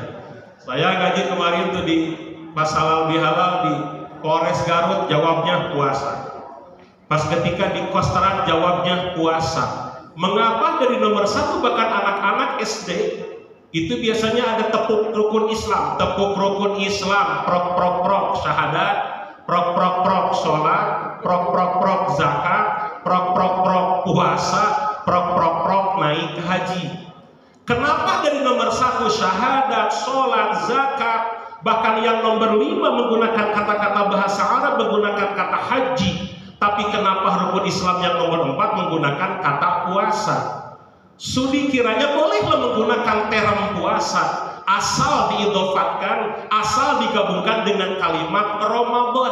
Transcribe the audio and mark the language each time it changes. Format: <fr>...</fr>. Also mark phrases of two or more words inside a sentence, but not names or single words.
<id>Saya ngaji kemarin tuh di Pas Halal Bihalal di Polres Garut, jawabnya puasa. Pas ketika di Kosteran jawabnya puasa. Mengapa dari nomor 1 bahkan anak-anak SD itu biasanya ada tepuk rukun Islam, tepuk rukun Islam, prok prok prok syahadat, prok prok prok sholat, prok prok prok zakat, prok prok prok puasa, prok prok prok naik haji. Kenapa dari nomor 1 syahadat, sholat, zakat, bahkan yang nomor 5 menggunakan kata-kata bahasa Arab, menggunakan kata haji, tapi kenapa rukun Islam yang nomor 4 menggunakan kata puasa? Sudi kiranya bolehlah menggunakan term puasa, asal diidofatkan, asal digabungkan dengan kalimat Ramadan.</id>